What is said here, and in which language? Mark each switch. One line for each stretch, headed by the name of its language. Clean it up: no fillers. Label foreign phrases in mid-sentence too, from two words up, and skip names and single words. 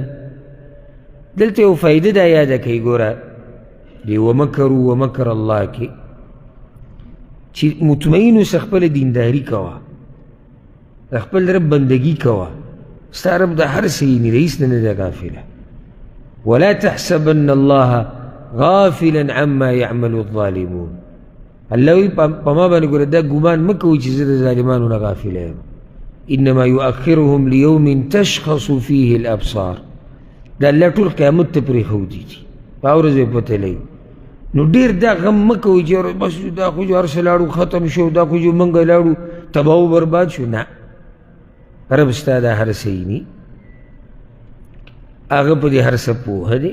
Pashto: دلته یو فایده دا یاده کوي ګوره دی
Arabic: ومکروا ومکر الله
Pashto: کې چې مطمئن اوسه خپله دینداري کوه، د خپل رب بندګي کوه. ستا رب د هر څه یې رئیس نه دی غافله.
Arabic: ولا تحسبن الله غافلا عما يعمل الظالمون.
Pashto: الله وی په ما باندې ګوره دا ګمان مه کوئ چې زه د ظالمانو نه غافله یم.
Arabic: انما يؤخرهم ليوم تشخص فيه الابصار.
Pashto: دا الله ټول قیامت ته پرېښودي دي، په هغه ورځ به پته لګي. نو ډېر دا غم مه کوئ چې بس دا خو هر څه لاړو ختم شو، دا خو موږ لاړو تباه و برباد شو. نه، رب ستا دا هر څه ویني، هغه په دې هر څه پوهه دی.